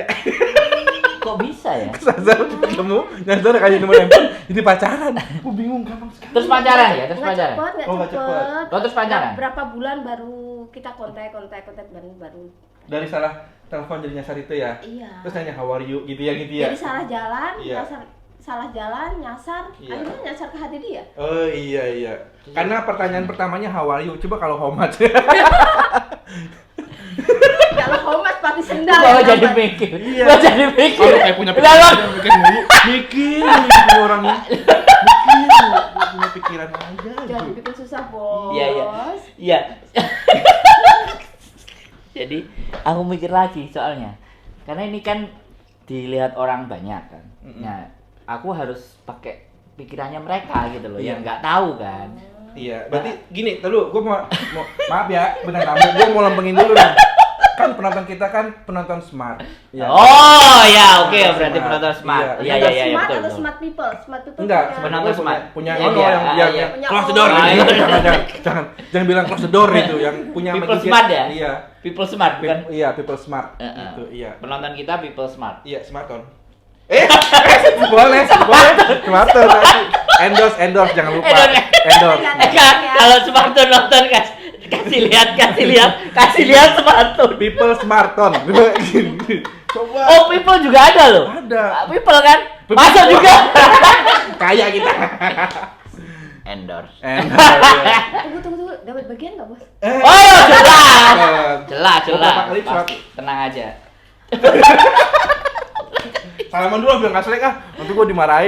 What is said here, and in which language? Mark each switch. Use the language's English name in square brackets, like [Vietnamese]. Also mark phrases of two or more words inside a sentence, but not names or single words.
[Indonesian] Kok bisa ya? Kesasar ketemu, nyasar kasih nomor handphone, jadi pacaran. Gue bingung gampang sekali. Terus pacaran ya? Terus Nggak pacaran? cepet, nggak Oh, nggak cepet. cepet. Oh, terus pacaran? Berapa bulan baru kita kontak baru. Dari salah telepon jadi nyasar itu ya. Iya. Terus nanya [English] how are you [Indonesian] gitu ya. Jadi salah jalan, Iya. salah jalan, nyasar, Iya. akhirnya nyasar ke hati dia. Oh iya. Karena pertanyaan pertamanya [English] how are you. [Indonesian] Coba kalau [English] how much. [Indonesian] Kalau homas pasti sendal. Bawa ya, jadi Mbak. mikir. Iya. Bawa jadi mikir. Kalau kayak punya Kenapa? pikiran, mikir orang mikir punya pikiran aja. Jangan bikin susah, Bos. Iya. Iya. Jadi aku mikir lagi soalnya. Karena ini kan dilihat orang banyak kan. Nah, aku harus pakai pikirannya mereka gitu loh, Iya. yang nggak tahu kan. Iya, berarti gini, dulu gue mau maaf ya, benar tamu, gue mau lempengin dulu nih. Kan penonton kita kan penonton smart. Iya. Oh ya, oke, Penonton berarti smart. penonton smart. Iya. Iya, iya, Smart betul. atau betul. [English] smart people? Smart people. [Indonesian] Enggak, punya- penonton smart. punya Iya, ono iya, yang iya. Punya [English] close the [Indonesian] ono. [English] door. [Indonesian] Ah, iya. Jangan bilang [English] close the door [Indonesian] itu yang punya People gadget. smart ya? Iya. [English] People smart [Indonesian] bukan? Iya, [English] people smart. [Indonesian] Heeh. Gitu, iya. Penonton kita [English] people smart. [Indonesian] Iya, smartphone. Boleh. Smartphone tadi. Endorse jangan lupa. Endorse. Kalau smartphone nonton kasih lihat smartphone. [English] People smartphone. [Indonesian] Coba. Oh, people juga ada loh. Ada. People kan? People. Masuk juga. Kaya kita. Endorse. Tunggu. Dapat bagian nggak, Bos? Oh, jelas. Jelas. Beberapa kali Pasti. Tenang aja. Salaman dulu bilang nggak selek ah, nanti gue dimarahin.